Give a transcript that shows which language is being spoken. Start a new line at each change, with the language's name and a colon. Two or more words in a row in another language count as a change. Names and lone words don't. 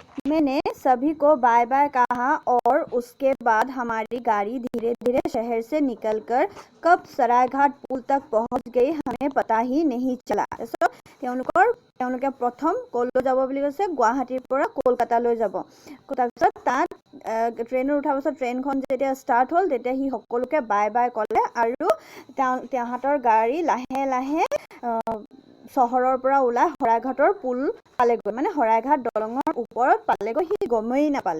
Hindi: मैंने सभी को बाय बाय कहा और उसके बाद हमारी गाड़ी धीरे धीरे शहर से निकलकर कब सरायघाट पुल तक पहुंच गई हमें पता ही नहीं चला।
Assamese: তেওঁলোকে প্ৰথম কলৈ যাব বুলি কৈছে, গুৱাহাটীৰ পৰা কলকাতালৈ যাব। তাৰপিছত তাত ট্ৰেইনত উঠাৰ পাছত ট্ৰেইনখন যেতিয়া ষ্টাৰ্ট হ'ল তেতিয়া সি সকলোকে বাই বাই ক'লে আৰু তাহাঁতৰ গাড়ী লাহে লাহে চহৰৰ পৰা ওলাই শৰাইঘাটৰ পুল পালেগৈ, মানে শৰাইঘাট দলঙৰ ওপৰত পালেগৈ, সি গমেই নাপালে।